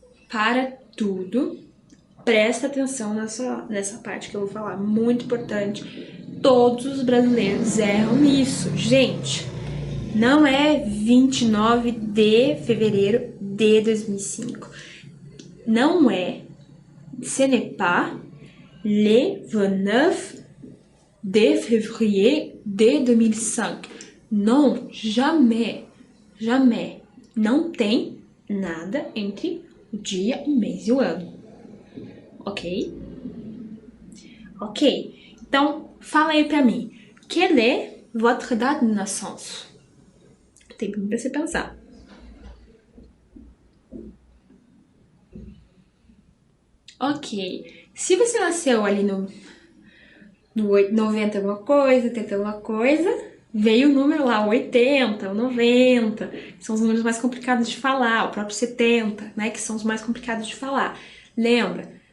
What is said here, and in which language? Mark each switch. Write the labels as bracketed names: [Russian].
[Portuguese] Para tudo, presta atenção nessa parte que eu vou falar. Muito importante. Todos os brasileiros erram nisso. Gente, não é 29 de fevereiro de 2005. Não é. [French] Ce n'est pas le 29 de février de 2005. [Portuguese] Não, jamais. Jamais. Não tem nada entre o dia, o mês e o ano. Ok? Ok. Então, fala aí pra mim. [French] Quelle est votre date de naissance? [Portuguese] Tem tempo pra você pensar. Ok. Se você nasceu ali no 90 alguma coisa, 80 alguma coisa, veio o número lá, 80, o 90, que são os números mais complicados de falar, o próprio 70, né, que são os mais complicados de falar. Lembra?